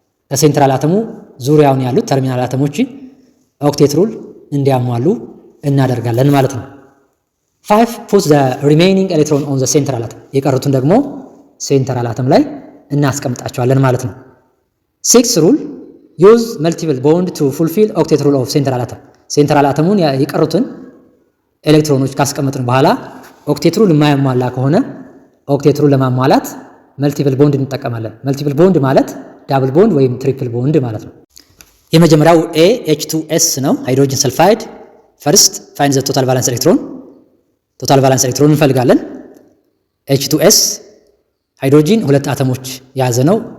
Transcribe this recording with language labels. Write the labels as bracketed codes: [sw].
[am] ከሴንትራል አተሙ ዙሪያውን ያሉት ተርሚናል አተሞችን ኦክቴት ሩል እንዲያሟሉ እናደርጋለን ማለት ነው። [en] 5, put the remaining electron on the central atom. [am] የቀሩትን ደግሞ ሴንትራል አተም ላይ እናስቀምጣቸዋለን ማለት ነው። [en] 6 rule, use multiple bond to fulfill octet rule of central atom. [am] ሴንትራል አተሙን የቀሩትን ኤሌክትሮኖች ካስቀመጥን በኋላ ኦክቴት ሩል የማያሟላ ከሆነ ኦክቴት ሩል ለማሟላት መልቲፕል ቦንድ እንጠቀማለን። መልቲፕል ቦንድ ማለት ዳብል ቦንድ ወይም ትሪፕል ቦንድ ማለት ነው። የመጀመሪያው A H2S ነው፣ ሃይድሮጅን ሰልፋይድ። [en] ፈርስት ፋይንድ ዘ ቶታል ቫላንስ ኤሌክትሮን። [am] ቶታል ቫላንስ ኤሌክትሮን እንፈልጋለን። H2S ሃይድሮጂን 2 አተሞች የያዘ ነው።